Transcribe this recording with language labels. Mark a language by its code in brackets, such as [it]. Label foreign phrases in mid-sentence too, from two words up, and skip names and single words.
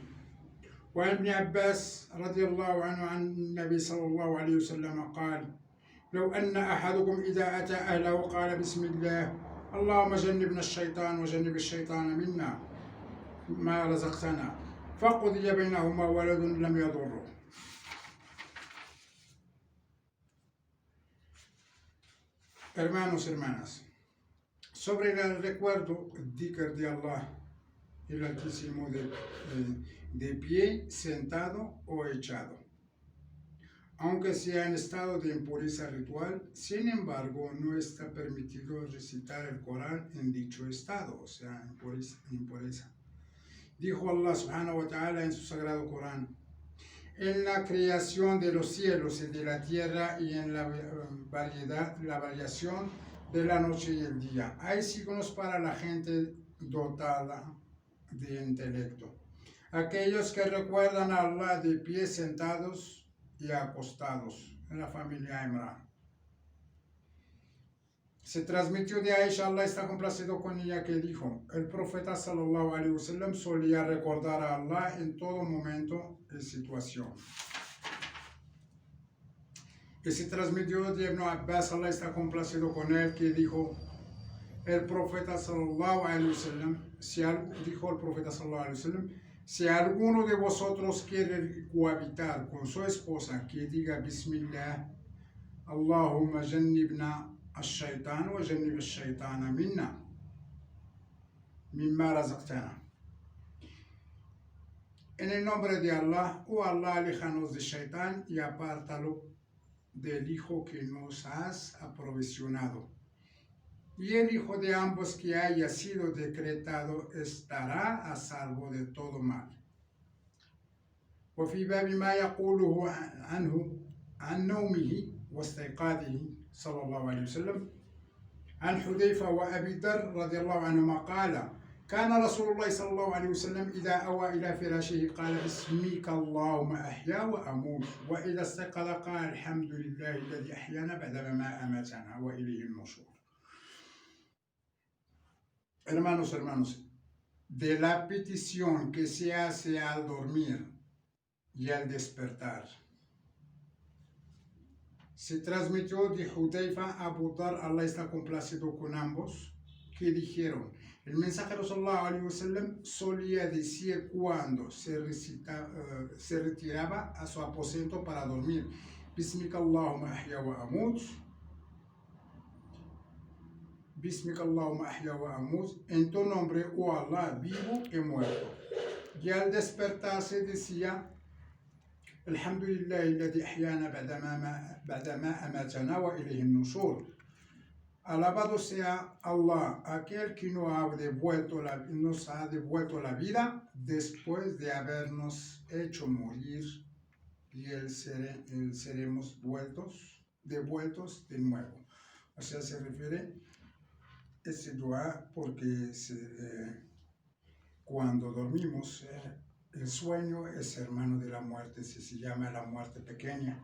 [ar] وعن ابن عباس رضي الله عنه عن النبي صلى الله عليه وسلم قال: لو أن أحدكم إذا أتى أهله قال: بسم الله اللهم جنبنا الشيطان وجنب الشيطان منا ما رزقتنا فقضي بينهما ولد لم يضره. [es] Hermanos, hermanas, sobre el recuerdo, el dhikr de Allah, el Altísimo, de pie, sentado o echado. Aunque sea en estado de impureza ritual, sin embargo, no está permitido recitar el Corán en dicho estado, o sea, impureza. Dijo Allah [ar] سبحانه وتعالى [es] en su sagrado Corán: en la creación de los cielos y de la tierra y en la variación de la noche y el día, hay signos para la gente dotada de intelecto, aquellos que recuerdan a Allah de pie, sentados y acostados. En la familia Imran. Se transmitió de Aisha, Allah está complacido con ella, que dijo: el profeta [ar] صلى الله عليه وسلم [es] solía recordar a Allah en todo momento y situación. Y se transmitió de Ibn Abbas, Allah está complacido con él, que dijo: el profeta [ar] صلى الله عليه وسلم, [es] dijo el profeta [ar] صلى الله عليه وسلم: [es] si alguno de vosotros quiere cohabitar con su esposa, que diga [ar] بسم الله اللهم جنبنا الشيطان وجنب الشيطان منا مما رزقتنا. [es] En el nombre de Allah, oh Allah, aléjanos del Shaitán y apártalo del hijo que nos has aprovisionado. Y el hijo de ambos que haya sido decretado estará a salvo de todo mal. [ar] وفي باب ما يقوله عنه عن نومه واستيقاظه صلى الله عليه وسلم عن حذيفة وأبي ذر رضي الله عنهما قال: كان رسول الله صلى الله عليه وسلم إذا أوى إلى فراشه قال: باسمك اللهم أحيا وأموت، وإذا استيقظ قال: الحمد لله الذي أحيانا بعدما أماتنا وإليه النشور. [es] Hermanos, de la petición que se hace al dormir y al despertar, se transmitió de Hudayfa a Abu Dhar, Allah está complacido con ambos, que dijeron: el mensajero [ar] صلى الله عليه وسلم [es] solía decir cuando se retiraba a su aposento para dormir: [ar] باسمك اللهم أحيا وأموت, باسمك اللهم أحيا وأموت, [es] en tu nombre, oh Allah, vivo y muerto. Y al despertarse decía: [ar] الحمد لله الذي أحيانا بعدما أماتنا وإليه النشور. [es] Alabado sea Allah, aquel que nos ha devuelto la vida después de habernos hecho morir, y seremos devueltos de nuevo. O sea, se refiere ese dua porque cuando dormimos, el sueño es hermano de la muerte, se llama la muerte pequeña.